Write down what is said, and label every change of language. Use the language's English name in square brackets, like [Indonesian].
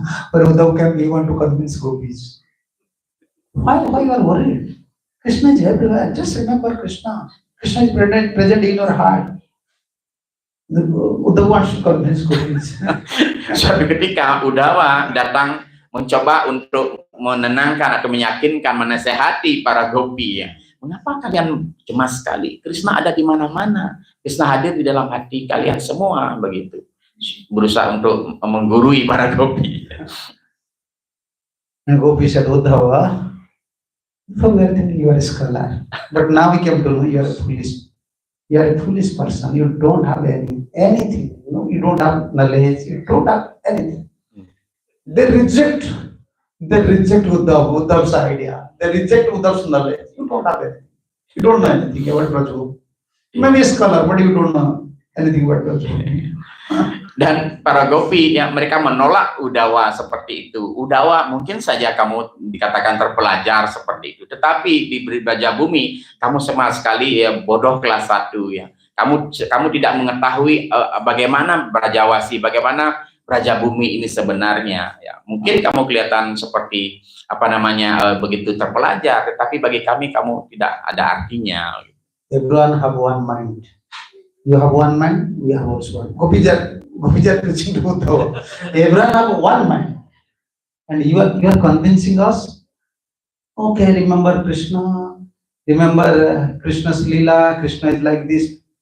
[English] But Uddhav came, we want to convince Gopis. Why you are worried? Krishna is everywhere. Just remember Krishna. Krishna is present in your heart. Uddhav wants to convince Gopis. [Indonesian] Suatu ketika Uddhawa datang mencoba untuk menenangkan atau meyakinkan, menasehati para Gopi ya. Mengapa kalian cemas sekali? Krishna ada di mana-mana. Krishna hadir di dalam hati kalian semua begitu. Berusaha untuk menggurui para Gopi. [English] And Gopi said, Uddhava, from where then you are a scholar. But now we came to know you are foolish. You are a foolish person. You don't have anything. You don't have knowledge. You don't have anything. They reject Uddhav's idea. They reject Uddhav's knowledge. You don't have anything. You don't know anything about Brajagopis. You may be a scholar, but you don't know anything about Brajagopis. [Indonesian] Dan para Gopi yang mereka menolak Uddhawa seperti itu. Uddhawa mungkin saja kamu dikatakan terpelajar seperti itu, tetapi di Brajabumi kamu sama sekali ya bodoh kelas 1 ya. Kamu tidak mengetahui bagaimana Brajawasi, bagaimana Brajabumi ini sebenarnya ya. Mungkin kamu kelihatan seperti begitu terpelajar, tetapi bagi kami kamu tidak ada artinya. [English] Everyone have one mind. You have one mind, we have also one. Gopis are preaching to Uddhava. Everyone have one mind. And you are convincing us, okay, remember Krishna, remember Krishna's Leela, Krishna is like this.